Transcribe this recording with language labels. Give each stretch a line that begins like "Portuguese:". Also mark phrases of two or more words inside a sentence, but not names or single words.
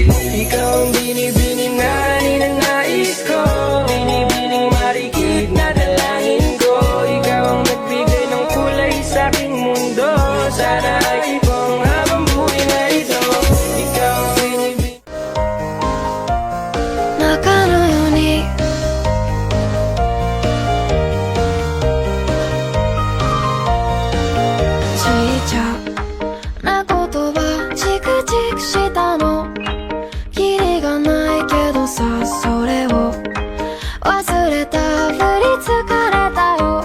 Filipino: Ikaw ang binibining na ninanais ko, binibining marikit na dalangin ko. Ikaw ang nagbigay ng kulay sa aking mundo. Sana ay ibang habang buhay na ito. Ikaw ang binibining.
Japanese: 中のようにちいちゃな言葉チクチクしたのキリがないけどさ、それを忘れたふり疲れたよ。